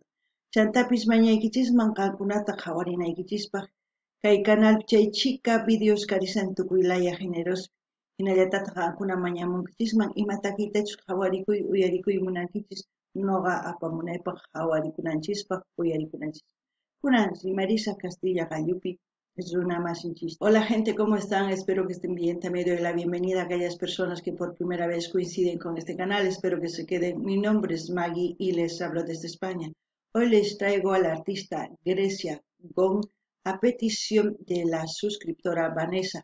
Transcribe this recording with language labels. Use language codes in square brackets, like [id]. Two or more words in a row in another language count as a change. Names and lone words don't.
[qu] Chantapis mañaykichisman qankunata qhawarinaykichispaq kay canalpi chay chika videos karisan tukuylaya géneros hinallataq qankuna mañamunkichisman ima takiytachus qhawarikuy uyarikuy munankichis noqa apamunaypaq qhawarikunanchispak uyarikunanchis. Kunan Marisa Castilla Gallupi runa masinchis. [es] Hola gente, ¿cómo están? Espero que estén bien. También doy la bienvenida a aquellas personas que por primera vez coinciden con este canal. Espero que se queden. Mi nombre es Maggie y les hablo desde España. Hoy les traigo a la artista Grecia Gong a petición de la suscriptora Vanessa.